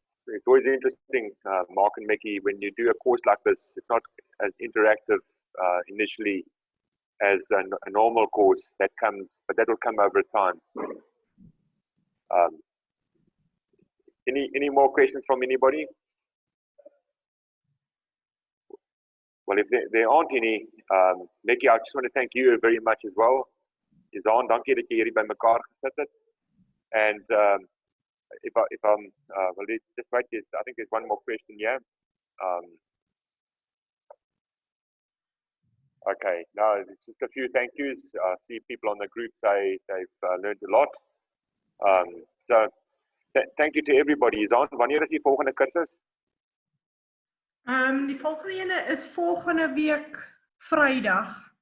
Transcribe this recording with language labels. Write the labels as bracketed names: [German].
[English] It's always interesting, Mark and Mickey, when you do a course like this, it's not as interactive initially as a normal course that comes, but that will come over time. Any more questions from anybody? Well, if there aren't any, Mickey, I just want to thank you very much as well. [Afrikaans] Izaan, dankie dat jy hierdie by mekaar gesit het. [English] And if I'm well, just wait, I think there's one more question here. Okay, no, it's just a few thank yous. I see people on the group say they've learned a lot. So thank you to everybody. [Afrikaans] Izaan, wanneer is die volgende kursus? Die volgende ene is volgende week Vrydag.